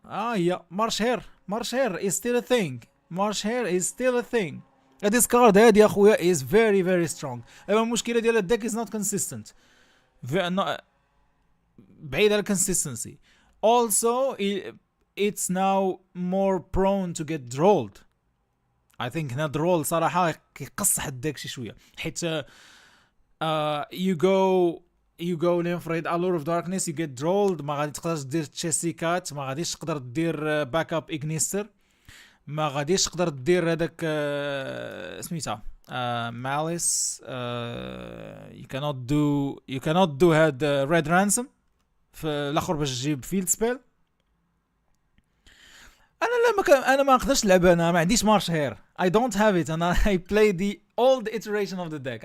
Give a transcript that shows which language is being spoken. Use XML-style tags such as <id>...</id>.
<en>هي marsh hair is still a thing. Marsh hair is still a thing. This card</en> <ar>هادي اخويا</ar> <en>is very strong.</en> <ar>اما المشكله ديال الديك</ar> <en>is not consistent.</en> <ar>بعيد على consistency.</ar> <en>Also it's now more prone to get drolled. I think</en> <ar>هنا درول صراحه كيقصح الديك شي شويه، حيت</ar> <en>you go</en> <ar>لينفريد Allure of Darkness</ar> <en>you get drolled.</en> <ar>ما غادي تقدر دير تشيسي كات، ما غاديش تقدر دير باك اب اغنيستر، ما غاديش تقدر دير هذاك سميتها ماليس.</ar> <en>you cannot do</en> <ar>هاد ريد رانسوم في الاخر باش تجيب فيلد سبيل. انا ما نقدرش نلعب، انا ما عنديش مارش هير.</ar> <en>I don't have it. انا I play the old iteration of the deck.</en>